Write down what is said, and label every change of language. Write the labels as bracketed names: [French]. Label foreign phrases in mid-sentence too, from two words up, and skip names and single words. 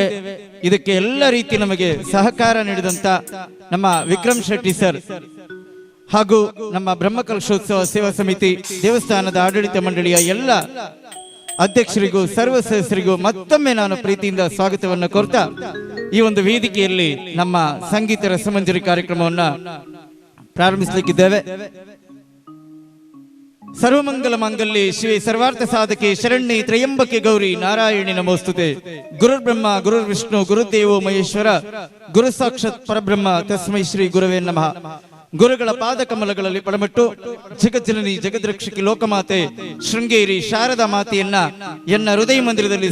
[Kannada] ಇದಕ್ಕೆ ಎಲ್ಲ ರೀತಿ ನಮಗೆ ಸಹಕಾರ ನೀಡಿದಂತ ನಮ್ಮ ವಿಕ್ರಮ್ ಶೆಟ್ಟಿ ಸರ್ ಹಾಗೂ ನಮ್ಮ ಬ್ರಹ್ಮಕಲಶೋತ್ಸವ ಸೇವಾ ಸಮಿತಿ ದೇವಸ್ಥಾನದ ಆಡಳಿತ ಮಂಡಳಿಯ ಎಲ್ಲ ಅಧ್ಯಕ್ಷರಿಗೂ ಸರ್ವ ಸದಸ್ಯರಿಗೂ ಮತ್ತೊಮ್ಮೆ ನಾನು ಪ್ರೀತಿಯಿಂದ ಸ್ವಾಗತವನ್ನು ಕೋರ್ತಾ ಈ ಒಂದು ವೇದಿಕೆಯಲ್ಲಿ ನಮ್ಮ ಸಂಗೀತ ರಸಮಂಜರಿ ಕಾರ್ಯಕ್ರಮವನ್ನ ಪ್ರಾರಂಭಿಸಲಿಕ್ಕಿದ್ದೇವೆ. [Sanskrit] ಸರ್ವಮಂಗಲ ಮಾಂಗಲ್ಯೆ ಶಿವೆ ಸರ್ವಾರ್ಥ ಸಾಧಕೆ ಶರಣ್ಯೆ ತ್ರಯಂಬಕೆ ಗೌರಿ ನಾರಾಯಣಿ ನಮೋಸ್ತುತೆ. ಗುರುರ್ ಬ್ರಹ್ಮ ಗುರುರ್ ವಿಷ್ಣು ಗುರುದೇವೋ ಮಹೇಶ್ವರ ಗುರು ಸಾಕ್ಷಾತ್ ಪರಬ್ರಹ್ಮ ತಸ್ಮೈ ಶ್ರೀ ಗುರುವೇ ನಮಃ. [Kannada] ಗುರುಗಳ ಪಾದ ಕಮಲಗಳಲ್ಲಿ ಪಡಮಟ್ಟು ಜಗಜ್ಜನನಿ ಜಗದ್ರಕ್ಷಕಿ ಲೋಕಮಾತೆ ಶೃಂಗೇರಿ ಶಾರದಾ ಮಾತೆಯನ್ನ ಎನ್ನ ಹೃದಯ ಮಂದಿರದಲ್ಲಿ